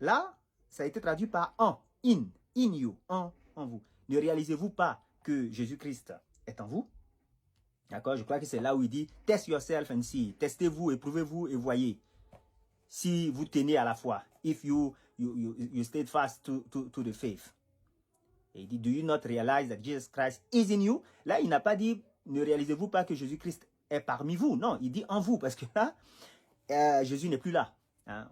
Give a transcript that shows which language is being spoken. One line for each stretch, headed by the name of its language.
French: Là, ça a été traduit par « en »,«
English: in you
French: »,« en vous ». Ne réalisez-vous pas que Jésus-Christ est en vous? D'accord? Je crois que c'est là où il dit «
English: Test yourself and see ».
French: Testez-vous, éprouvez-vous et voyez si vous tenez à la foi.
English: If you stay fast to the faith.
French: Et il dit,
English: do you not realize that Jesus Christ is in you?
French: Là, il n'a pas dit, ne réalisez-vous pas que Jésus-Christ est parmi vous? Non, il dit en vous, parce que là, Jésus n'est plus là. Hein?